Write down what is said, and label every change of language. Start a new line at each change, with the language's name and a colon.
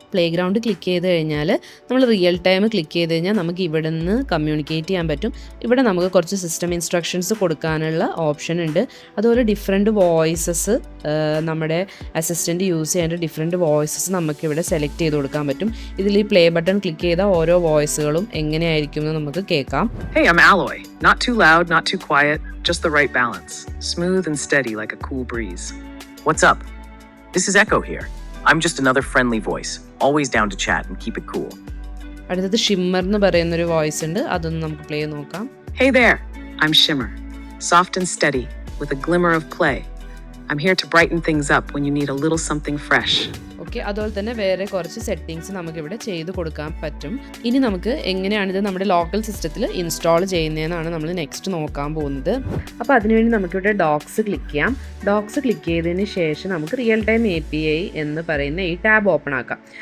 Malayalam: Play ground click ചെയ്ത് കഴിഞ്ഞാൽ നമ്മൾ റിയൽ ടൈം ക്ലിക്ക് ചെയ്ത് കഴിഞ്ഞാൽ നമുക്ക് ഇവിടെ നിന്ന് കമ്മ്യൂണിക്കേറ്റ് ചെയ്യാൻ പറ്റും. ഇവിടെ നമുക്ക് കുറച്ച് സിസ്റ്റം ഇൻസ്ട്രക്ഷൻസ് കൊടുക്കാനുള്ള ഓപ്ഷൻ ഉണ്ട്. അതുപോലെ ഡിഫറെൻറ്റ് വോയിസസ് നമ്മുടെ അസിസ്റ്റൻറ്റ് യൂസ് ചെയ്യേണ്ട ഡിഫറെൻറ്റ് വോയിസസ് നമുക്കിവിടെ സെലക്ട് ചെയ്ത് കൊടുക്കാൻ പറ്റും. ഇതിൽ ഈ പ്ലേ ബട്ടൺ ക്ലിക്ക് ചെയ്താൽ ഓരോ വോയിസുകളും എങ്ങനെയായിരിക്കും എന്ന് നമുക്ക് കേൾക്കാം.
English: Hey, I'm Alloy. Not too loud, not too quiet, just the right balance. Smooth and steady like a cool breeze. What's up? This is Echo here. I'm just another friendly voice, always down to chat and keep it cool.
Malayalam: അടുത്തത് shimmer എന്ന് പറയുന്നൊരു voice ഉണ്ട്. അതൊന്ന് നമുക്ക് play നോക്കാം.
English: Hey there, I'm Shimmer. Soft and steady, with a glimmer of play. I'm here to brighten things up when you need a little something fresh.
Malayalam: Okay, അതുപോലെ തന്നെ വേറെ കുറച്ച് സെറ്റിങ്സ് നമുക്കിവിടെ ചെയ്ത് കൊടുക്കാൻ പറ്റും. ഇനി നമുക്ക് എങ്ങനെയാണിത് നമ്മുടെ ലോക്കൽ സിസ്റ്റത്തിൽ ഇൻസ്റ്റാൾ ചെയ്യുന്നതെന്നാണ് നമ്മൾ നെക്സ്റ്റ് നോക്കാൻ പോകുന്നത്. അപ്പോൾ അതിനുവേണ്ടി നമുക്കിവിടെ ഡോക്സ് ക്ലിക്ക് ചെയ്യാം. ഡോക്സ് ക്ലിക്ക് ചെയ്തതിന് ശേഷം നമുക്ക് റിയൽ ടൈം API എന്ന് പറയുന്ന ഈ ടാബ് ഓപ്പൺ ആക്കാം.